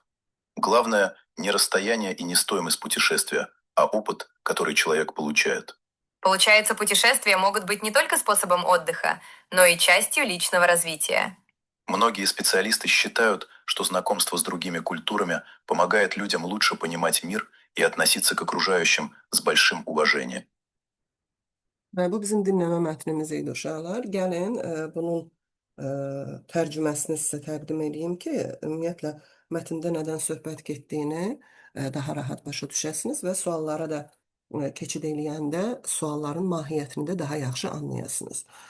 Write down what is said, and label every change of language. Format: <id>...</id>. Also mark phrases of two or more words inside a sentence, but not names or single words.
<ru>Главное не расстояние и не стоимость путешествия, а опыт, который человек получает. Получается, путешествия могут быть не только способом отдыха, но и частью личного развития. Многие специалисты считают, что знакомство с другими культурами помогает людям лучше понимать мир и относиться к окружающим с большим уважением.</ru> <az>Və bu bizim dinləmə mətnimiz idi uşaqlar. Gəlin bunun tərcüməsini sizə təqdim edeyim ki, ümumiyyətlə mətndə nədən söhbət getdiyini daha rahat başa düşəsiniz və suallara da keçid eləyəndə sualların mahiyyətini də daha yaxşı anlayasınız.</az>